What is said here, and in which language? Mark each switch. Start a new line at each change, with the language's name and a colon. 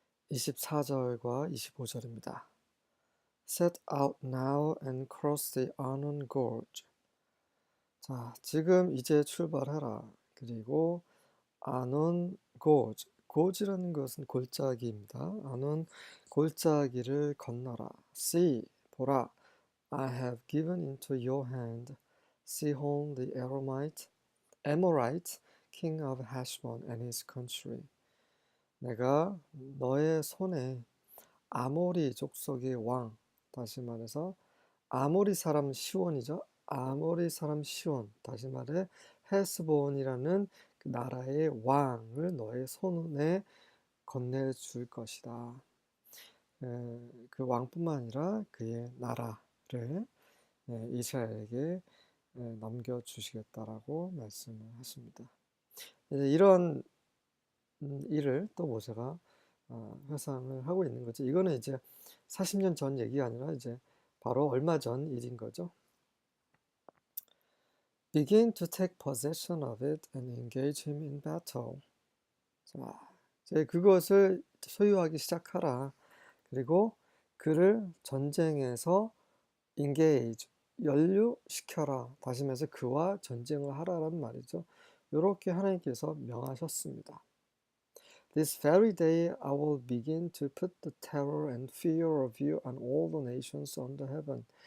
Korean: 24절과 25절입니다.
English: Set out now and cross the Arnon Gorge.
Korean: 자, 지금 이제 출발하라. 그리고 아논 고즈. 고즈라는 것은 골짜기입니다. 아논 골짜기를 건너라. See, 보라.
English: I have given into your hand Sihon the Amorite, king of Heshbon and his country.
Korean: 내가 너의 손에 아모리 족속의 왕, 다시 말해서 아모리 사람 시온이죠. 아모리 사람 시온, 다시 말해 헤스본이라는 그 나라의 왕을 너의 손에 건네줄 것이다. 그 왕뿐만 아니라 그의 나라를 이스라엘에게 넘겨주시겠다라고 말씀을 하십니다. 이런 일을 또 모세가 회상을 하고 있는 거죠. 이거는 이제 40년 전 얘기가 아니라 이제 바로 얼마 전 일인 거죠.
English: Begin to take possession of it and engage him in battle.
Korean: 자, 이제 그것을 소유하기 시작하라. 그리고 그를 전쟁에서 engage, 연루시켜라. 다시 말해서 그와 전쟁을 하라라는 말이죠. 이렇게 하나님께서 명하셨습니다.
English: This very day I will begin to put the terror and fear of you on all the nations under heaven.